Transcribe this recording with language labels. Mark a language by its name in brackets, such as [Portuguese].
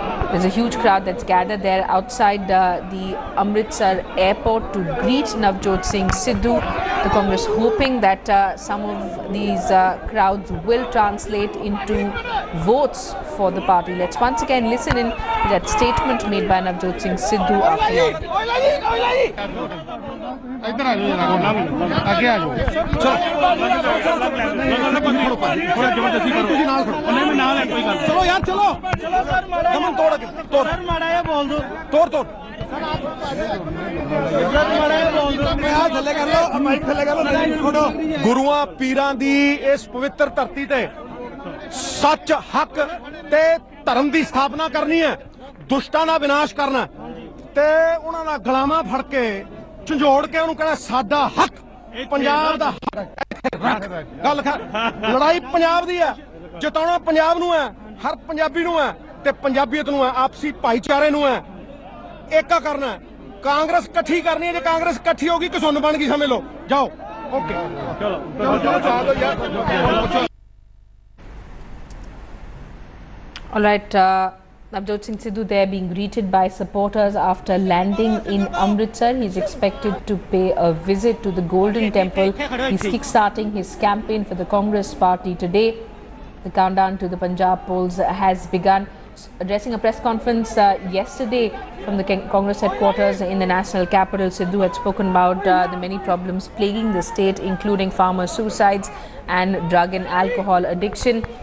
[English] There's a huge crowd that's gathered there outside the Amritsar airport to greet Navjot Singh Sidhu. The Congress hoping that some of these crowds will translate into votes for the party. Let's once again listen in to that statement made by Navjot Singh Sidhu after landing. [Punjabi] ਇੱਧਰ ਆ ਜਾਓ ਜਰਾ ਅੱਗੇ ਆ ਜਾਓ ਚਲੋ ਥੋੜਾ ਜ਼ਬਰਦਸਤੀ ਕਰੋ ਤੁਸੀਂ ਨਾਲ ਖੜੋ ਉਹਨੇ ਵੀ ਨਾਲ ਹੈ ਕੋਈ ਗੱਲ ਚਲੋ ਯਾਰ ਚਲੋ ਸਰ ਮਾੜਾ ਤੋੜ ਕੇ ਤੋੜ ਸਰ ਮਾੜਾ ਜਿਹਾ ਬੋਲ ਦੋ ਤੋੜ ਤੋੜ ਸਰ ਮਾੜਾ ਜਿਹਾ ਬੋਲ ਦੋ ਮੈਂ ਆ ਥੱਲੇ ਕਰ ਲਓ ਮਾਈਕ ਥੱਲੇ ਕਰ ਲਓ ਖੜੋ ਗੁਰੂਆਂ ਪੀਰਾਂ ਦੀ ਇਸ ਪਵਿੱਤਰ ਧਰਤੀ ਤੇ ਸੱਚ ਹੱਕ ਤੇ ਧਰਮ ਦੀ ਸਥਾਪਨਾ ਕਰਨੀ ਹੈ ਦੁਸ਼ਟਾਂ ਦਾ ਵਿਨਾਸ਼ ਕਰਨਾ ਤੇ ਉਹਨਾਂ ਦਾ ਗਲਾਵਾਂ ਫੜ ਕੇ ਝੰਜੋੜ ਕੇ ਉਹਨੂੰ ਕਹਿਣਾ ਸਾਡਾ ਹੱਕ ਪੰਜਾਬ ਦਾ ਹੱਕ ਗੱਲ ਲੜਾਈ ਪੰਜਾਬ ਦੀ ਹੈ ਜਿਤਾਉਣਾ ਪੰਜਾਬ ਨੂੰ ਹੈ ਹਰ ਪੰਜਾਬੀ ਨੂੰ ਹੈ ਤੇ ਪੰਜਾਬੀਅਤ ਨੂੰ ਹੈ ਆਪਸੀ ਭਾਈਚਾਰੇ ਨੂੰ ਹੈ ਏਕਾ ਕਰਨਾ ਹੈ ਕਾਂਗਰਸ ਇਕੱਠੀ ਕਰਨੀ ਹੈ ਜੇ ਕਾਂਗਰਸ ਇਕੱਠੀ ਹੋਗੀ ਕਿਸੁੰਨ ਬਣ ਗਈ ਸਮਝ ਲਓ ਜਾਓ ਓਕੇ ਚਲੋ [English] All right, Navjot Singh Sidhu there being greeted by supporters after landing in Amritsar. He's expected to pay a visit to the Golden Temple. He's kick-starting his campaign for the Congress party today. The countdown to the Punjab polls has begun. Addressing a press conference yesterday from the Congress headquarters in the national capital, Sidhu had spoken about the many problems plaguing the state, including farmer suicides and drug and alcohol addiction.